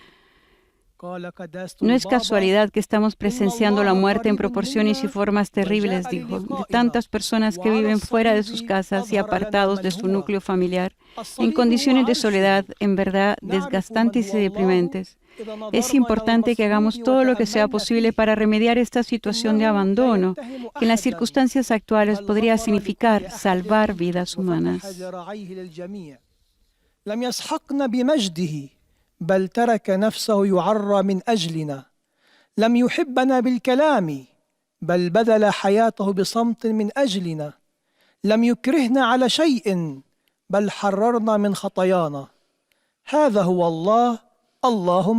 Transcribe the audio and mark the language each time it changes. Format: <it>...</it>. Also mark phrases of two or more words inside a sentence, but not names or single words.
<es>No es casualidad que estamos presenciando la muerte en proporciones y formas terribles, dijo, de tantas personas que viven fuera de sus casas y apartados de su núcleo familiar, en condiciones de soledad en verdad desgastantes y deprimentes. Es importante que hagamos todo lo que sea posible para remediar esta situación de abandono, que en las circunstancias actuales podría significar salvar vidas humanas.</es> <ar>بل ترك نفسه يعرى من أجلنا لم يحبنا بالكلام بل بذل حياته بصمت من أجلنا لم يكرهنا على شيء بل حررنا من خطايانا هذا هو الله الله</ar>